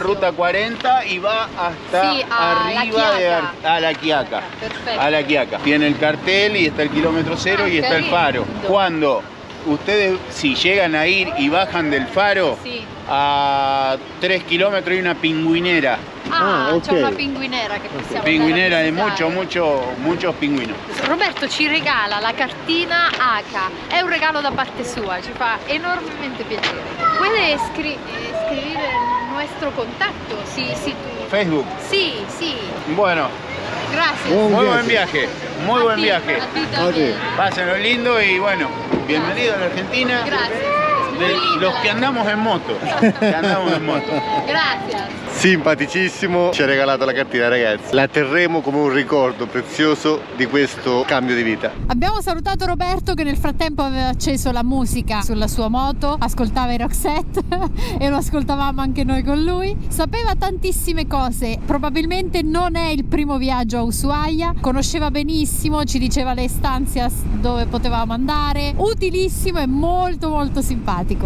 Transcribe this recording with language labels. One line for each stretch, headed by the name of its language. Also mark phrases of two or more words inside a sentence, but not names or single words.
Spanish: Inicio. ruta 40 y va hasta Sí, a La arriba Quiaca. a La Quiaca. Perfecto. A La Quiaca. Tiene el cartel y está el kilómetro cero Ah, y está qué el faro. lindo. Cuando ustedes, si llegan a ir y bajan del faro, Sì. a 3 kilómetros hay una pingüinera. Ah, ok.
Italian: c'è una pinguinera che possiamo
Spanish: Pingüinera
Italian: andare
Spanish: de
Italian: a visitare.
Spanish: muchos pingüinos.
Italian: Roberto ci regala la cartina H, è un regalo da parte sua, ci fa enormemente piacere.
Spanish: Puede escribir el nuestro contacto, si tu... Facebook. Sí, sí, Bueno, gracias. Un muy viaje. buen viaje. Muy A buen ti, viaje. A ti también. Pásenlo lindo y bueno, bienvenido a la Argentina. Gracias. De Muy linda los la- que andamos en moto. Que andamos en moto. Gracias.
Italian: Simpaticissimo, ci ha regalato la cartina, ragazzi. La terremo come un ricordo prezioso di questo cambio di vita. Abbiamo salutato Roberto che nel frattempo aveva acceso la musica sulla sua moto, ascoltava i Roxette e lo ascoltavamo anche noi con lui. Sapeva tantissime cose, probabilmente non è il primo viaggio a Ushuaia, conosceva benissimo, ci diceva le stanze dove potevamo andare, utilissimo e molto molto simpatico.